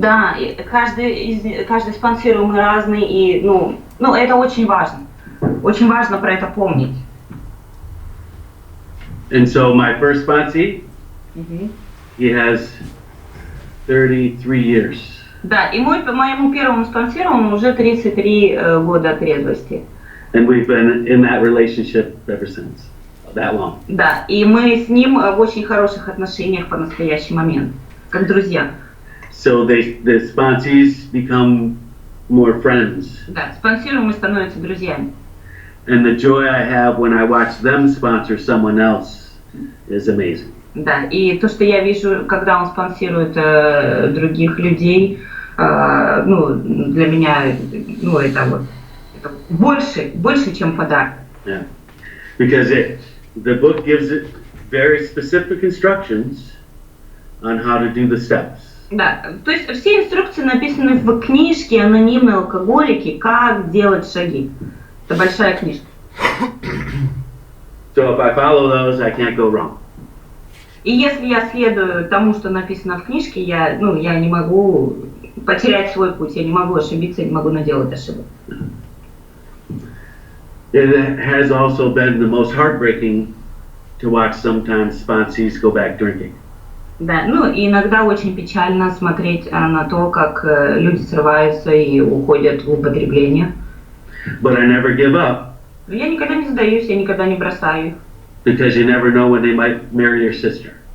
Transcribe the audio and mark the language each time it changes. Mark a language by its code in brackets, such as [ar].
[ru] Да, и каждый спонсируемый разный, и, ну, это очень важно. Очень важно про это помнить. [en] And so my first sponsee, he has 33 years. [ru] Да, и моему первому спонсируемому уже 33 года трезвости. [en] And we've been in that relationship ever since. That long. [ru] Да, и мы с ним в очень хороших отношениях по настоящий момент, как друзья. [en] So the sponsees become more friends. [ru] Да, спонсируемые становятся друзьями. [en] And the joy I have when I watch them sponsor someone else is amazing. [ru] Да, и то, что я вижу, когда он спонсирует других людей, ну, для меня, ну, это вот больше, чем подарок. [en] Yeah. Because the book gives it very specific instructions on how to do the steps. [ru] Да, то есть все инструкции написаны в книжке «Анонимные алкоголики. Как делать шаги». Это большая книжка. [en] So if I follow those, I can't go wrong. [ru] И если я следую тому, что написано в книжке, я не могу потерять свой путь, я не могу ошибиться, я не могу наделать ошибок. [en] It has also been the most heartbreaking to watch sometimes sponsees go back drinking. [ru] Да, ну и иногда очень печально смотреть на то, как люди срываются и уходят в употребление. [en] But I never give up. [ru] Но я никогда не сдаюсь, я никогда не бросаю их. [en] Because you never know when they might marry your sister.